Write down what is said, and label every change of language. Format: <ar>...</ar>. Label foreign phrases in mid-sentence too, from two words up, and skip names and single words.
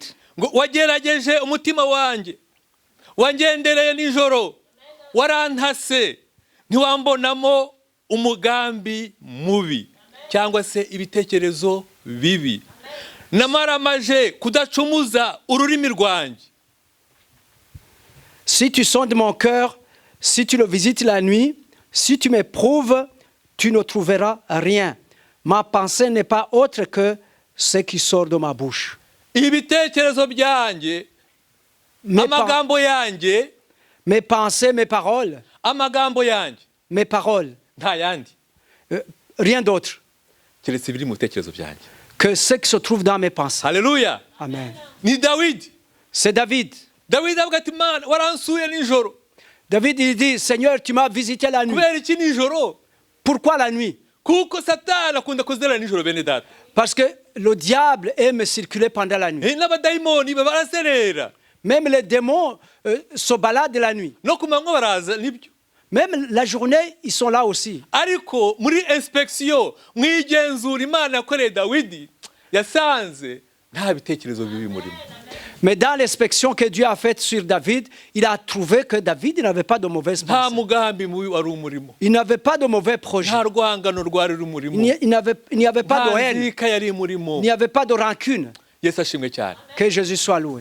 <rw>Ngo wagerageje umutima wanjye wangendereye nijoro warantase ntiwambonamo umugambi mubi cyangwa se ibitekerezo bibi namaramaje kudacumuza ururimi rwanjye.</rw> <fr>Si tu sondes mon cœur, si tu le visites la nuit, si tu m'éprouves, tu ne trouveras rien. Ma pensée n'est pas autre que ce qui sort de ma bouche.</fr> <rw>Ibitekerezo byanjye amagambo yanjye</rw> <fr>mes pensées, mes paroles,</fr> <rw>amagambo yanjye</rw> <fr>mes paroles,</fr> <rw>nta yandi</rw> <fr>rien d'autre</fr> <rw>keretse ibiri mu bitekerezo byanjye</rw> <fr>que ce qui se trouve dans mes pensées.</fr> <rw>Haleluya. Amen. Ni Dawidi.</rw> <fr>C'est David.</fr> <rw>Dawidi avuga ati Mana waransuye nijoro.</rw> <fr>David il dit Seigneur, tu m'as visité la nuit.</fr> <rw>Kubera iki nijoro?</rw> <fr>Pourquoi la nuit?</fr> <rw>Kuko Satani akunda kuzera nijoro bene data.</rw> <fr>Parce que le diable aime circuler pendant la nuit.</fr> <rw>N'abadayimoni baraserera.</rw> <fr>Même les démons se baladent la nuit.</fr> <rw>No kumanywa baraza nibyo.</rw> <fr>Même la journée, ils sont là aussi.</fr> <rw>Ariko muri inspection mwigenzura Imana yakoreye Dawidi yasanze nta bitekerezo bibi murimo.</rw> <fr>Mais dans l'inspection que Dieu a faite sur David, il a trouvé que David n'avait pas de mauvaises pensées. Il n'avait pas de mauvais projets. Il n'y avait pas de haine. Il n'y avait pas de rancune. Que Jésus soit loué.</fr>